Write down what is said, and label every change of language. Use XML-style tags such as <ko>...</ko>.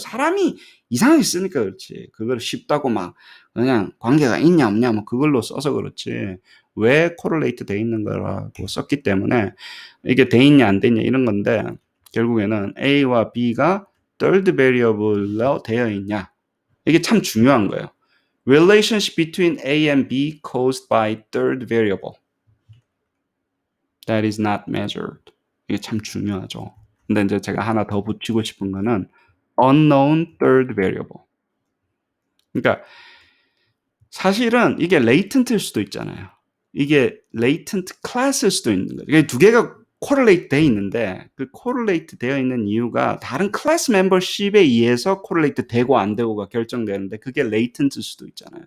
<ko>사람이 이상하게 쓰니까 그렇지. 그걸 쉽다고 막 그냥 관계가 있냐 없냐 뭐 그걸로 써서 그렇지. 왜 correlate 돼 있는 거라고 썼기 때문에 이게 돼 있냐 안 돼 있냐 이런 건데 결국에는 A와 B가 third variable로 되어 있냐. 이게 참 중요한 거예요.</ko> <en>Relationship between A and B caused by third variable. That is not measured.</en> <ko>이게 참 중요하죠. 근데 이제 제가 하나 더 붙이고 싶은 거는 unknown third variable. 그러니까 사실은 이게 latent일 수도 있잖아요. 이게 latent class일 수도 있는 거예요. 이게 두 개가 correlate 돼 있는데 그 correlate 되어 있는 이유가 다른 class membership에 의해서 correlate 되고 안 되고가 결정되는데 그게 latent일 수도 있잖아요.</ko>